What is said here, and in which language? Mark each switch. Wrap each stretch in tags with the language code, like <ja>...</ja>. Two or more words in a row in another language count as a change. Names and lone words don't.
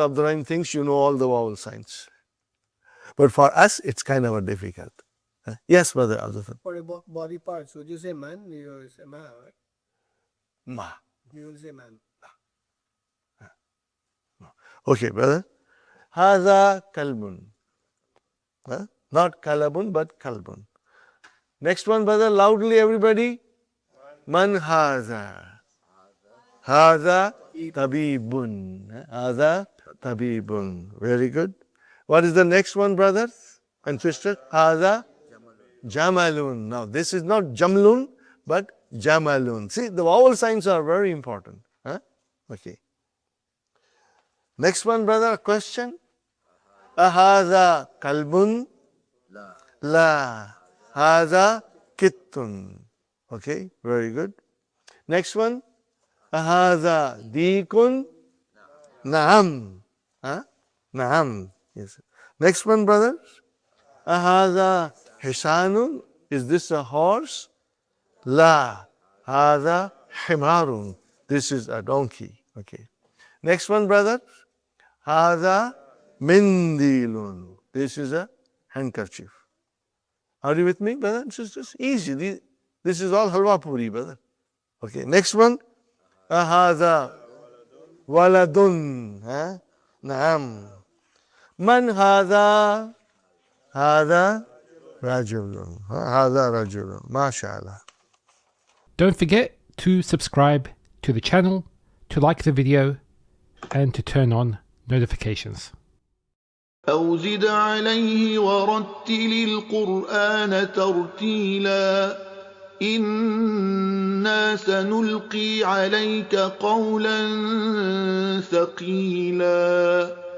<en>Abdurrahim thinks you know all the vowel signs. But for us, it's kind of difficult. Yes, brother Abdul. For body parts, would you say man? You will say ma, right?</en> <ar>Ma.</ar> <en>You will say man. Okay, brother.</en> <ar>هذا كلب.</ar> <en>Not kalabun, but kalbun. Next one, brother, loudly, everybody.</en> <ar>من هذا. هذا طبيب. هذا طبيب.</ar> <en>Very good. What is the next one, brothers and sisters?</en> <ar>هذا جمل.</ar> <en>Now, this is not jamlun, but jamalun. See, the vowel signs are very important. Okay. Next one, brother, a question.</en> <ar>أهذا كلب؟ لا. هذا قط.</ar> <en>Okay, very good. Next one.</en> <ar>أهذا ديك? نعم. نعم. Yes.</ar> <en>Next one, brothers.</en> <ar>أهذا حصان?</ar> <en>Is this a horse?</en> <ar>La. هذا حمار.</ar> <en>This is a donkey. Okay. Next one, brothers.</en> <ar>هذا منديل.</ar> <en>This is a handkerchief. Are you with me, brothers and sisters? Easy. This is all</en> <ur>حلوہ پوری,</ur> <en>brother. Okay. Next one.</en> <ar>هذا ولد. نعم. من هذا? هذا رجل. هذا رجل. MashaAllah.</ar> <en>Don't forget to subscribe to the channel, to like the video, and to turn on notifications.</en> <ar>أو زد عليه ورتل القرآن ترتيلا إنا سنلقي عليك قولا ثقيلا</ar>